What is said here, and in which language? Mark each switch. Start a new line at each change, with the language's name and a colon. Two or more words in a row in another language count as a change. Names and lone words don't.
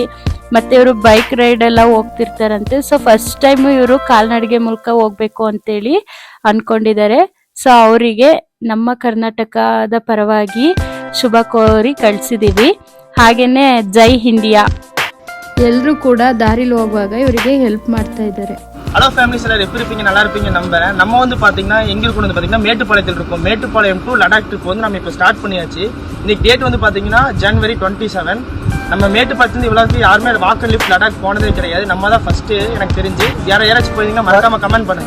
Kannada: ಮತ್ತೆ ಇವರು
English: bike ride
Kannada: ಎಲ್ಲ ಹೋಗ್ತಿರ್ತಾರಂತೆ. ಸೊ
English: first time
Kannada: ಇವರು ಕಾಲ್ನಡಿಗೆ ಮೂಲಕ ಹೋಗ್ಬೇಕು ಅಂತೇಳಿ ಅನ್ಕೊಂಡಿದ್ದಾರೆ. ಸೊ ಅವರಿಗೆ ನಮ್ಮ ಕರ್ನಾಟಕದ ಪರವಾಗಿ ಶುಭ ಕೋರಿ ಕಳ್ಸಿದೀವಿ. ಹಾಗೇನೆ ಜೈ ಇಂಡಿಯಾ. ಎಲ್ಲರೂ ಕೂಡ ದಾರಿಲಿ ಹೋಗುವಾಗ ಇವರಿಗೆ ಹೆಲ್ಪ್ ಮಾಡ್ತಾ ಇದ್ದಾರೆ.
English: hello families
Tamil: எல்லாம் எப்படி இருப்பீங்க, நல்லா இருப்பீங்க நம்புறேன். நம்ம வந்து பார்த்தீங்கன்னா எங்கே இருக்கணும் வந்து பார்த்தீங்கன்னா மேட்டுப்பாளையத்தில் இருக்கும். மேட்டுப்பாளையம் டு லடாக் ட்ரிப் வந்து நம்ம இப்போ ஸ்டார்ட் பண்ணியாச்சு. இன்னைக்கு டேட் வந்து பார்த்தீங்கன்னா January 27. நம்ம மேட்டுப்பாளையத்துலேருந்து இவ்வளோக்கு யாருமே
English: walker lift
Tamil: லடாக் போனதே கிடையாது. நம்ம தான் ஃபர்ஸ்ட் எனக்கு தெரிஞ்சு. யாராச்சும் போயிருந்தீங்கன்னா மறக்காம கமெண்ட் பண்ணுங்க.